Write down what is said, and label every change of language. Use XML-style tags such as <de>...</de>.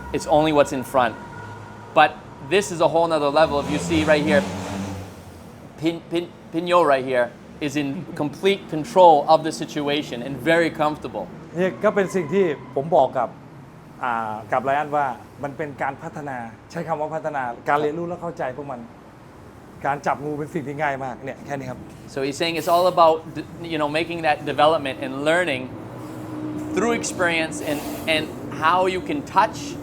<en>It's only what's in front. But this is a whole nother level. If you see right here, Pinyo right here is in complete control of the situation and very comfortable.</en> <th>นี่ก็เป็นสิ่งที่ผมบอกกับไลออนว่ามันเป็นการพัฒนาใช้คำว่าพัฒนาการเรียนรู้และเข้าใจพวกมันการจับงูเป็นสิ่งที่ง่ายมากเนี่ยแค่นี้ครับ</th> <en>So he's saying it's all about making that development and learning through experience and how you can touch.</en>